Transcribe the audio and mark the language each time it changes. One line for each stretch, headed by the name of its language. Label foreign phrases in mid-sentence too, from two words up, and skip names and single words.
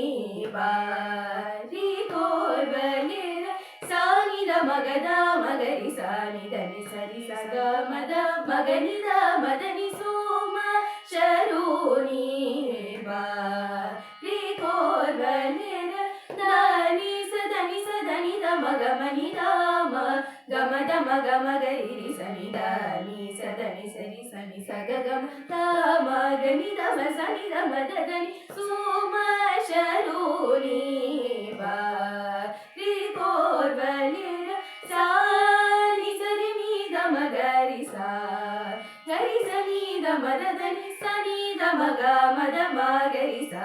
Kannada: ಬಾರಿ ಕೋರ್ವನೆರ ಸ ನಿ ದ ಮ ಗ ದ ಮ ಗ ರಿ ಸ ನಿ ದ ನಿ ಸ ರಿ ಸ ಗ ಮ ದ ಮ ಗ ನಿ ದ ಮ ದ ನಿ ಸೋಮ ಶರೂನಿ ಬಾರಿ ಕೋರ್ವನೆರ ದ ನಿ ಸ ದ ನಿ ಸ ದ ನಿ ದ ಮ ಗ ಮ ನಿ ದ ಮ ಗ ಮ ದ ಮ ಗ ಮ ಗ ರಿ ಸ ನಿ ದ ನಿ ಸ
Telugu: ದ ని సరి సని సగగమ మ గని దమ సని దమ దని సుమ శరుని బా రి కోర్వలి సా ని సరి ని దమ గరి సా గరి సని దమ దని సని దమ గ మద మ గరి సా